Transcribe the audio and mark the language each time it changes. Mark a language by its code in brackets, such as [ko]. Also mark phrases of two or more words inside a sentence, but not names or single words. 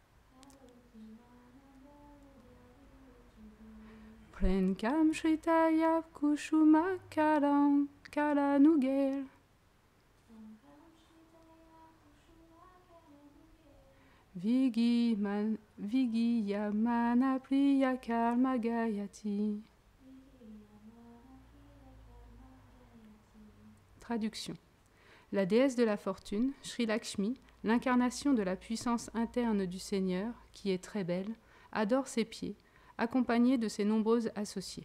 [sa] Prenkam Shritaya Kushuma Kalam Kalanugel. Vigiyamana Priya Karma Gayati. [fr] Traduction. La déesse de la fortune, Sri Lakshmi, l'incarnation de la puissance interne du Seigneur, qui est très belle, adore ses pieds, accompagnée de ses nombreuses associées.